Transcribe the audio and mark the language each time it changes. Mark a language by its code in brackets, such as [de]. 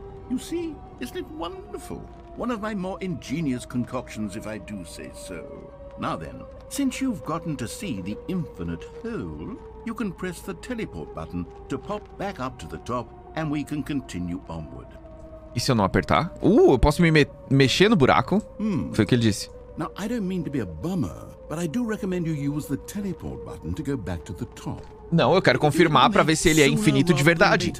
[en] You see, isn't it wonderful? One of my more ingenious concoctions, if I do say so. Now then, since you've gotten to see the infinite hole, you can press the teleport button to pop back up to the top, and we can continue onward. [pt] E se eu não apertar? Eu posso me mexer no buraco? Foi o que ele disse. [en] Now, I don't mean to be a bummer, but I do recommend you use the teleport button to go back to the top. [pt] Não, eu quero confirmar para ver se ele é infinito de verdade.